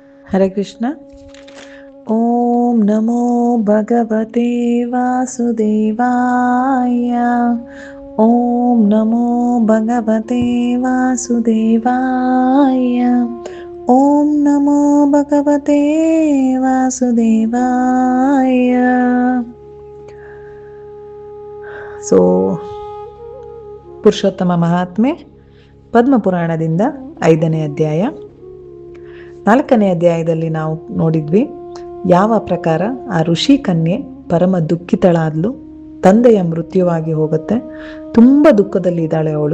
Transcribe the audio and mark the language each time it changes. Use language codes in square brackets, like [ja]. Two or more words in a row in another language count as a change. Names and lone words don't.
[kn] ಹರೇ ಕೃಷ್ಣ. [sa] ಓಂ ನಮೋ ಭಗವತೆ ವಾಸುದೇವಾಯ. ಓಂ ನಮೋ ಭಗವತೆ ವಾಸುದೇವಾಯ. ಓಂ ನಮೋ ಭಗವತೆ ವಾಸುದೇವಾಯ. [kn] ಸೊ ಪುರುಷೋತ್ತಮ ಮಹಾತ್ಮೆ ಪದ್ಮಪುರಾಣದಿಂದ 5ನೇ ಅಧ್ಯಾಯ. 4ನೇ ಅಧ್ಯಾಯದಲ್ಲಿ ನಾವು ನೋಡಿದ್ವಿ ಯಾವ ಪ್ರಕಾರ ಆ ಋಷಿ ಕನ್ಯೆ ಪರಮ ದುಃಖಿತಳಾದ್ಲು, ತಂದೆಯ ಮೃತ್ಯುವಾಗಿ ಹೋಗುತ್ತೆ, ತುಂಬ ದುಃಖದಲ್ಲಿ ಇದ್ದಾಳೆ ಅವಳು.